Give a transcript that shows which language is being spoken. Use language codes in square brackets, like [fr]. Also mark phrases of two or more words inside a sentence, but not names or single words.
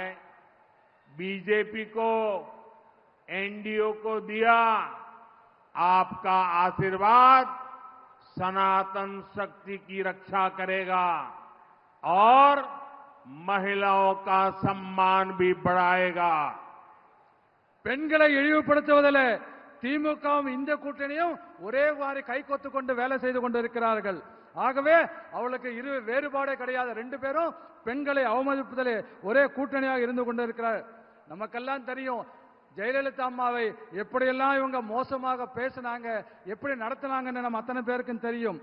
[hi] बीजेपी को, एनडीए को दिया आपका आशीर्वाद सनातन शक्ति की रक्षा करेगा और महिलाओं का सम्मान भी बढ़ाएगा। [ta] பெண்களை இழிவுபடுத்துவதில் திமுகவும் இந்த கூட்டணியும் ஒரே மாதிரி கைகோத்து கொண்டு வேலை செய்து கொண்டிருக்கிறார்கள். ஆகவே அவளுக்கு வேறுபாடே கிடையாது. ரெண்டு பேரும் பெண்களை அவமதிப்பதில் ஒரே கூட்டணியாக இருந்து கொண்டிருக்கிறார். நமக்கெல்லாம் தெரியும் ஜெயலலிதா அம்மாவை எப்படியெல்லாம் இவங்க மோசமாக பேசினாங்க, எப்படி நடத்தினாங்கன்னு நம்ம அத்தனை பேருக்கும் தெரியும்.